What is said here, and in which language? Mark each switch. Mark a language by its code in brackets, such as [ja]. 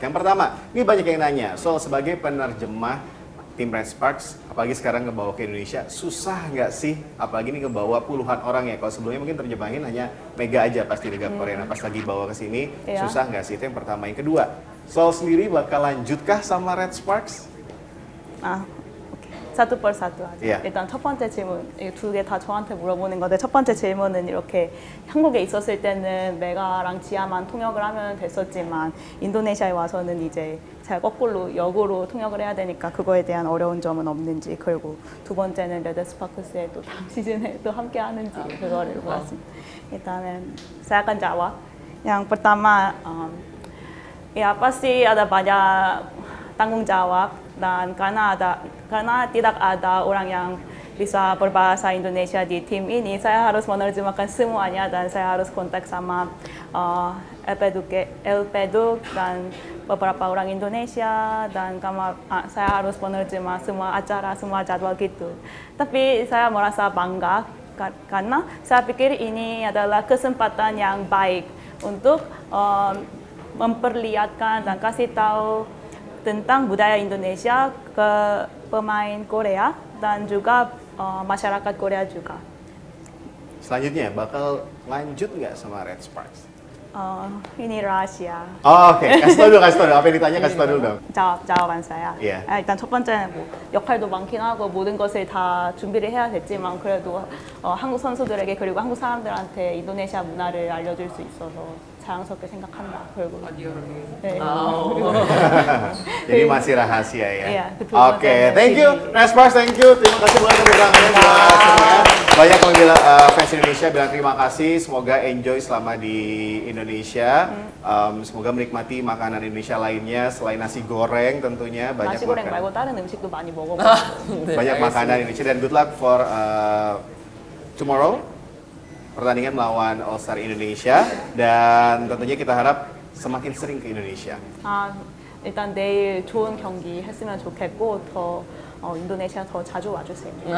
[id] Yang pertama, ini banyak yang nanya, Sol sebagai penerjemah tim Red Sparks, apalagi sekarang ngebawa ke Indonesia, susah nggak sih? Apalagi ini ngebawa puluhan orang ya, kalau sebelumnya mungkin terjemahin hanya Mega aja pasti Liga Korea, nah pas lagi bawa ke sini, susah nggak sih? Itu yang pertama. Yang kedua, Sol sendiri bakal lanjutkah sama Red Sparks? satu persatu [ko] 하죠. [en] Yeah. [ko] 일단 첫 번째 질문, 두 개 다 저한테 물어보는 건데 첫 번째 질문은 이렇게 한국에 있었을 때는 메가랑 지아만 통역을 하면 됐었지만 인도네시아에 와서는 이제 제가 거꾸로 역으로 통역을 해야 되니까 그거에 대한 어려운 점은 없는지, 그리고 두 번째는 레드스파크스에 또 다음 시즌에 또 함께 하는지 그거를 물었습니다. Iltanen [id] saya akan jawab. Yang pertama, ya pasti ada banyak tanggung jawab dan karena tidak ada orang yang bisa berbahasa Indonesia di tim ini, saya harus menerjemahkan semuanya dan saya harus kontak sama LPDUK dan beberapa orang Indonesia dan saya harus menerjemah semua acara, semua jadwal gitu. Tapi saya merasa bangga karena saya pikir ini adalah kesempatan yang baik untuk memperlihatkan dan kasih tahu tentang budaya Indonesia ke pemain Korea dan juga masyarakat Korea juga. Selanjutnya, bakal lanjut nggak sama Red Sparks? Ini rahasia. Oke. Kasih tau dulu. Apa yang ditanya kasih tau dulu dong. 자waban saya. [en] Yeah. [ko] 일단 첫 번째는 뭐 역할도 많긴 하고 모든 것을 다 준비를 해야 됐지만 그래도 한국 선수들에게 그리고 한국 사람들한테 인도네시아 문화를 알려줄 수 있어서 자랑스럽게 생각한다. 그리고 네. [id] Jadi masih rahasia ya. Iya, betul. [en] Oke, thank you Red Sparks, thank you. [id] Terima kasih buat kedatangannya buat semuanya. Banyak yang bilang fans Indonesia bilang terima kasih. Semoga enjoy selama di Indonesia. Semoga menikmati makanan Indonesia lainnya selain nasi goreng tentunya. Banyak nasi goreng makanan. [ko] 말고 다른 음식도 많이 먹어보고. [id] Banyak makanan Indonesia dan [en] good luck for tomorrow. [id] Pertandingan melawan All Star Indonesia dan tentunya kita harap semakin sering ke Indonesia. [ko] 일단 내일 좋은 경기 했으면 좋겠고 더 인도네시아 더 자주 와주세요.